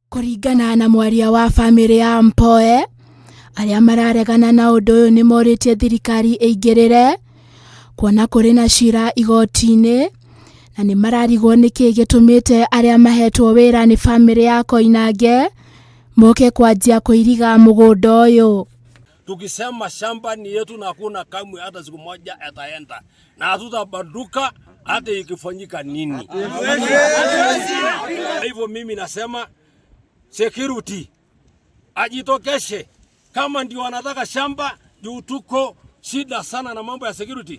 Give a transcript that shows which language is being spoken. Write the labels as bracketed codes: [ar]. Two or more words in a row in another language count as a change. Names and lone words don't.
[ki] Kũringana na mwaria wa famĩlĩ ya Mpoe, arĩa mararegana na ũndũ ũyũ nĩ morĩtie thirikari ĩingĩrĩre kuona kũrĩ na cira igoti-inĩ, na nĩ mararigwo nĩkĩ gĩtũmĩte arĩa mahetwo wĩra nĩ famĩlĩ ya Koinange moke kwanjia kuiriga mũgũnda ũyũ. [sw] Tukisema shamba ni yetu na hakuna kamwe hata siku moja ataenda, na hatutabanduka hata ikifanyika nini. Hivyo mimi nasema security ajitokeshe, kama ndio wanataka shamba, juu tuko shida sana na mambo ya security.